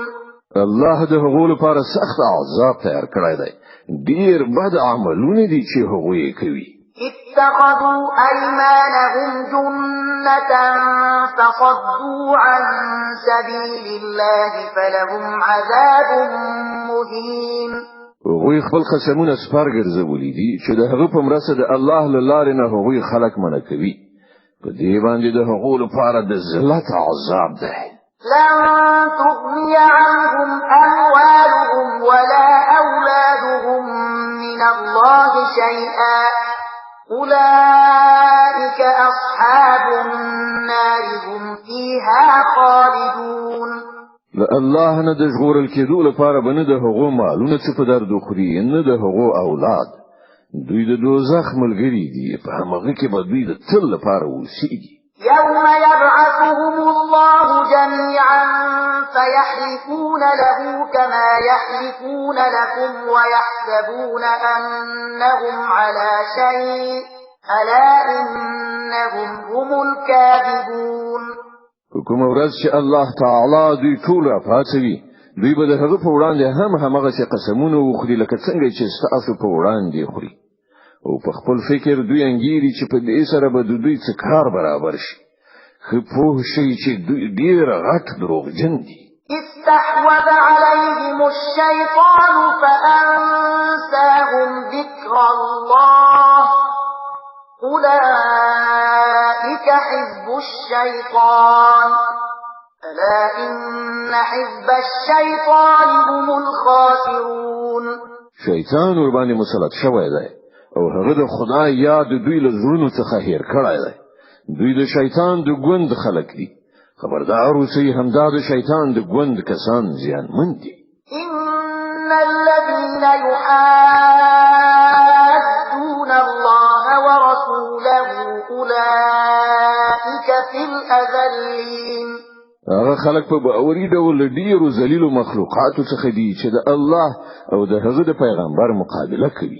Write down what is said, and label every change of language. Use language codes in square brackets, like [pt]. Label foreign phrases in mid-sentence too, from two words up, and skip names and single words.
[ps] الله د هغو لپاره سخت عذاب تیار کړی دی. ډیر بد عملونه دي چې هغه یې کوي. [ar] اتخذوا أيمانهم جنة فصدوا عن سبيل الله فلهم عذاب مهين. [ps] هغوی خپل قسمونه سپار ګرځولي دي چې د هغه په مرسته د الله له لارې نه هغوی خلک منع کوي. په دې باندې د هغو لپاره د ذلت عذاب دی. [ar] لن تغني عنهم أموالهم ولا أولادهم من الله شيئا أولئك أصحاب النار هم فيها خالدون. [ps] الله نه د ژغورل کېدو لپاره بنه د هغو مالونه څه په درد خوري نه د هغو اولاد. دوی د دوزخ ملګري دي په هغه کې به دوی د تل لپاره اوسېږي. [ar] يوم يبعثهم الله جميعا فيحلفون له كما يحلفون لكم ويحسبون أنهم على شيء ألا إنهم هم الكاذبون. [ps] کوم ورځ چې الله تعالی دوی ټول افاڅوي دوی به د هغه په وړاندې همغه څه قسمونه وخوري لکه څنګه چې تاسو په وړاندې خوري او په خپل فکر دوی انګيري چې په دې سره به دوی څه کار برابر شي. خو په شي چې دوی ډیر غټ دروغجن دي. [ar] استحوذ عليهم الشيطان فأنساهم ذكر الله أولئك حزب الشيطان ألا إن حزب الشيطان هم الخاسرون. [ps] شیطان ور باندې مسلط شوی دی او هغه د خدای یاد دوی له زړونو څخه هیر کړی دی. دوی د شیطان د ګوند خلک دي. خبردار اوسئ همدا د شیطان د ګوند کسان زیانمن دي. [ar] إن الذين يحادون الله ورسوله أولئك في الأذلين. [ps] هغه خلک په باوري ډول ډیرو ذلیلو مخلوقاتو څخه دي چې د الله او د هغه د پیغمبر مقابله کوي.